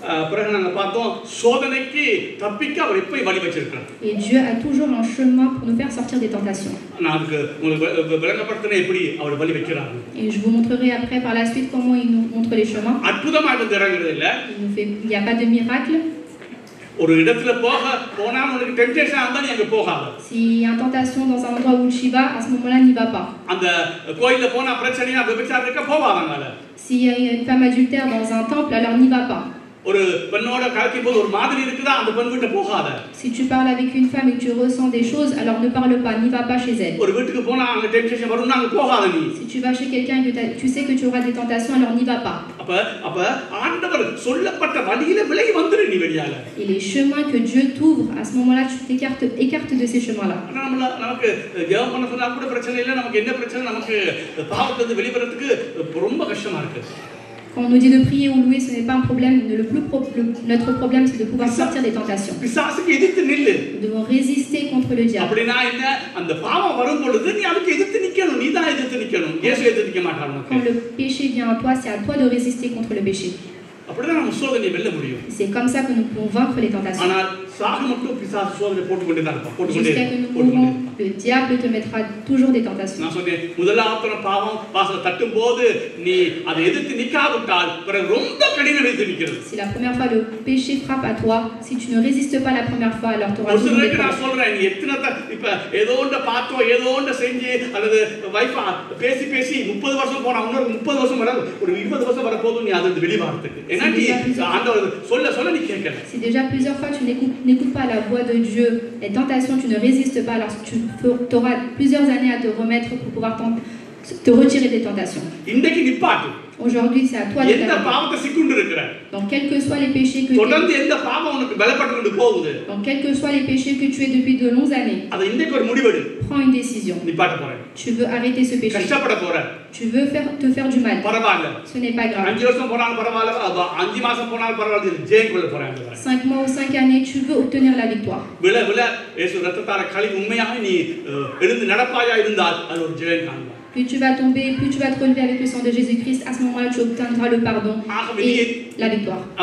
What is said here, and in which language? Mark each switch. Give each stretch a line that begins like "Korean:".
Tamil: பிறகு நாங்க பார்த்தோம் சோதனைக்கு தப்பிக்க அவர் எப்பயும் வழி வச்சிருக்கார்.
French: Et Dieu a toujours un chemin pour nous faire sortir des tentations.
Tamil: நான் அதுக்கு உங்களுக்கு விளங்கப்படுத்தினேன் எப்படி அவர் வழி வைக்கிறார்.
French: Et je vous montrerai après par la suite comment il nous montre les chemins.
Tamil: அற்புதமா வந்து இறங்குறது இல்ல.
French: Il n'y a pas de miracle.
Tamil: ஒரு இடத்துல போனா உங்களுக்கு டெம்ப்டேஷன் ஆந்தா நீ அங்க போகாத.
French: S'il y a une tentation dans un endroit où tu vas, à ce moment-là, n'y va pas.
Tamil: அந்த கோயில்ல போனா பிரச்சனையா விபச்சாரம் இருக்க போவாங்கல.
French: S'il y a une femme adultère dans un temple, alors n'y va pas.
Tamil: ஒரு பெண்ணோட கலக்கும்போது ஒரு மாதிரி இருக்குதா அந்த பெண் கிட்ட போகாத.
French: Si tu parles avec une femme et que tu ressens des choses, alors ne parle pas, n'y va pas chez elle.
Tamil: ஒரு வீட்டுக்கு போனா அங்க டெம்ப்டேஷன் வரும்னா அங்க போகாத நீ.
French: Si tu vas chez quelqu'un et que tu sais que tu auras des tentations, alors n'y va pas.
Tamil: அப்ப ஆண்டவர் சொல்லப்பட்ட வழியில விலகி வந்துரு நீ வெளியால.
French: Et les chemins que Dieu t'ouvre, à ce moment-là, tu écartes de ces chemins-là.
Tamil: நமக்கு ஜெபம் பண்ண சொன்னா கூட பிரச்சனை இல்ல. நமக்கு என்ன பிரச்சனை? நமக்கு பாவத்துல இருந்து வெளிவரதுக்கு ரொம்ப கஷ்டமா இருக்கு.
French: Quand on nous dit de prier ou louer, ce n'est pas un problème. Notre problème, c'est de pouvoir sortir des tentations.
Tamil: பிசாசுக்கு எதிர்த்து நில்லு.
French: Nous devons résister contre le diable.
Tamil: அப்படினா என்ன? அந்த பாவம் வரும் பொழுது நீ அதுக்கு எதிர்த்து நிக்கணும். நீ தான் எதிர்த்து நிக்கணும். இயேசு எதிர்த்து நிக்க மாட்டார் உனக்கு.
French: Quand le péché vient à toi, c'est à toi de résister contre le péché.
Tamil: அப்படிதான் நம்ம சோதனையை வெல்ல முடியும்.
French: C'est comme ça que nous pouvons vaincre les tentations.
Tamil: ஆனால் சாக மட்டும் பிசாசு சோதனை போட்டுக்கொண்டே தான் இருப்பான்.
French: Jusqu'à que nous mourrons, le diable te mettra toujours des tentations.
Tamil: நான் சொன்னேன் முதலாவது பாவம் வாசல் தட்டும்போது நீ அதை எதிர்த்து நிக்காவிட்டால் பிறகு ரொம்ப கடினம் எதிர்த்து நிக்கிறது.
French: Si la première fois le péché frappe à toi, si tu ne résistes pas la première fois, alors tu auras toujours des
Tamil: நான் சொல்றேன் நீ எத்தனை இப்ப ஏதோ ஒன்று பார்த்தோம் ஏதோ ஒன்று செஞ்சு அல்லது வைஃபா பேசி 30 வருஷம் போனா இன்னொரு 30 வருஷம் வர ஒரு 20 வருஷம் வர போதும் நீ அதிலிருந்து வெளிவாரத்துக்கு. ஏன்னா நீ ஆண்டவர் சொல்ல நீ கேட்கல.
French: Si déjà plusieurs fois tu n'écoutes pas la voix de Dieu, les tentations, tu ne résistes pas, alors tu auras plusieurs années à te remettre pour pouvoir te retirer des tentations.
Tamil: இன்னைக்கு நிப்பாட்டு.
French: Aujourd'hui, c'est à toi de
Tamil: எந்த பாவத்தை சிக்குண்டு இருக்கற?
French: Donc quels que soient les péchés que
Tamil: தொடர்ந்து எந்த பாவம் உனக்கு பலப்பட்டு கொண்டு போகுது?
French: Donc quels que soient les péchés que tu es depuis de longues années.
Tamil: அத இன்னைக்கு ஒரு முடிவெடு.
French: Prends une décision.
Tamil: நிப்பாட்ட போறேன்.
French: Tu veux arrêter ce péché.
Tamil: கஷ்டப்பட போறேன்.
French: Tu veux te faire du mal.
Tamil: பரவாயில்லை.
French: Ce n'est pas grave.
Tamil: 5 வருஷம் போனாலும் பரவாயில்லை. 5 மாசம் போனாலும் பரவாயில்லை. ஜெயம் கொள்ள போறேன்.
French: 5 mois ou 5 années, tu veux obtenir la victoire.
Tamil: வில இயேசு ரத்தத்தால கழுவி உண்மையாக நீ எழுந்து நடப்பாயா இருந்தால் அது ஒரு ஜெயம் காண்பாய்.
French: Plus tu vas tomber, plus tu vas te relever avec le sang de Jésus-Christ, à ce moment-là, tu obtiendras le pardon et la victoire.